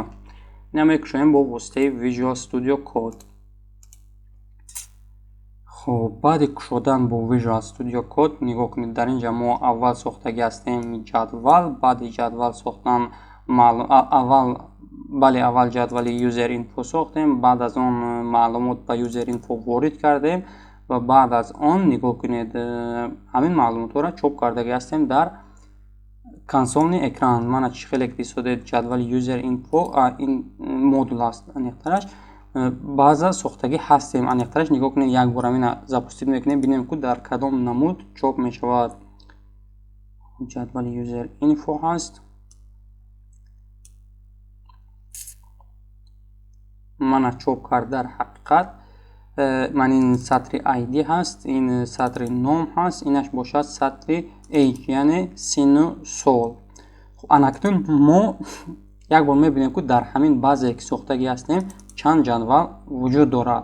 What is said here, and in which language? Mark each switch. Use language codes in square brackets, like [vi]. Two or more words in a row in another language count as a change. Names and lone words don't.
[tg] ина мекушоем бо воситаи Visual Studio Code. хуб, баъди кушодан бо Visual Studio Code нигоҳ кунед. дар инҷа мо аввал сохтагӣ ҳастем ҷадвал, баъди ҷадвал сохтан аввал ҷадвали user info сохтем, баъд аз он маълумот ба user info ворид кардем ва баъд аз он нигоҳ кунед ҳамин маълумотҳоро чоп кардагӣ ҳастем дар консолни экран. мана чӣ хеле ки истодед ҷадвали user info, ин модул аст аниқтараш, база сохтагӣ ҳастем аниқтараш. нигоҳ кунед як бор амина запустид мекунем, бинем ку дар кадом намуд чоп мешавад. ҷадвали user info ҳаст. мана чоп кард. дар ҳақиқат ман ин сатри id ҳаст, ин сатри ном ҳаст, инаш бошад сатри age, яъне сину сол. анакнун мо як бор мебинем ки дар ҳамин базае ки сохтагӣ ҳастем чанд ҷадвал вуҷуд дорад.